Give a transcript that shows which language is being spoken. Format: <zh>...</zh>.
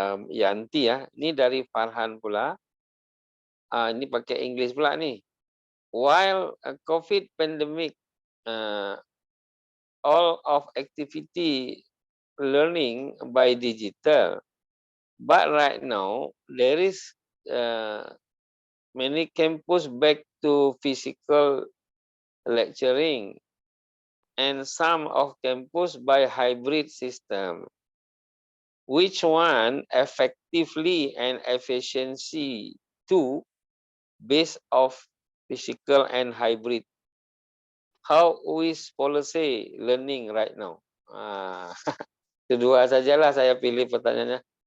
<id>Yanti ya, ini dari Farhan pula. Ini pakai English pula nih.</id> <en>While COVID pandemic, all of activity learning by digital, but right now there is many campus back to physical lecturing, and some of campus by hybrid system. Which one effectively and efficiency to base of physical and hybrid? How is policy learning right now?</en> <id>Kedua sajalah saya pilih pertanyaannya.</id>